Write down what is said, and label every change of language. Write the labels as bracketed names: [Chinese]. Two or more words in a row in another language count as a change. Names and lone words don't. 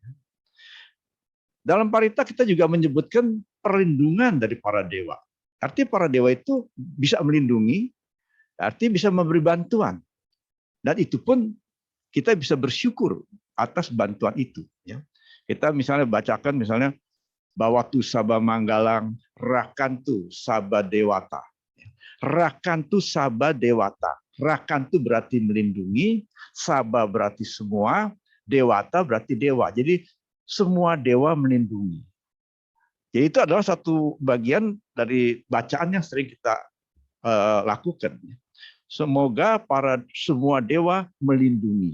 [Indonesian] Dalam Parita kita juga menyebutkan perlindungan dari para dewa. Artinya para dewa itu bisa melindungi, artinya bisa memberi bantuan. Dan itu pun kita bisa bersyukur atas bantuan itu. Ya. Kita misalnya bacakan misalnya [Pali] Bawatu Saba Manggalang Rakantu Saba Dewata. Rakantu Saba Dewata. [Indonesian] Rakantu berarti melindungi, Saba berarti semua, Dewata berarti dewa. Jadi semua dewa melindungi. Jadi itu adalah satu bagian dari bacaan yang sering kita lakukan. Semoga semua dewa melindungi.